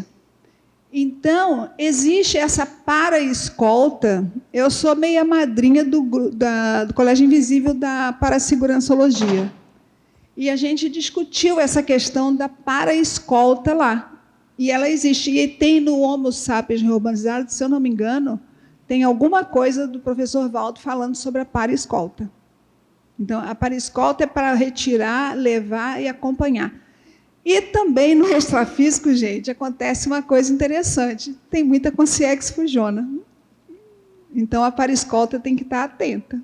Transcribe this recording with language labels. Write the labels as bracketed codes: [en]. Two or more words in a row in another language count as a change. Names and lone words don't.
[pt] Então, existe essa para-escolta. Eu sou meia madrinha do Colégio Invisível da Parasegurançologia. E a gente discutiu essa questão da para-escolta lá. E ela existe. E tem no Homo sapiens reurbanizado, se eu não me engano, tem alguma coisa do professor Valdo falando sobre a para-escolta. Então, a para-escolta é para retirar, levar e acompanhar. E também no extrafísico, gente, acontece uma coisa interessante. Tem muita Consciex fujona. Então, a para-escolta tem que estar atenta.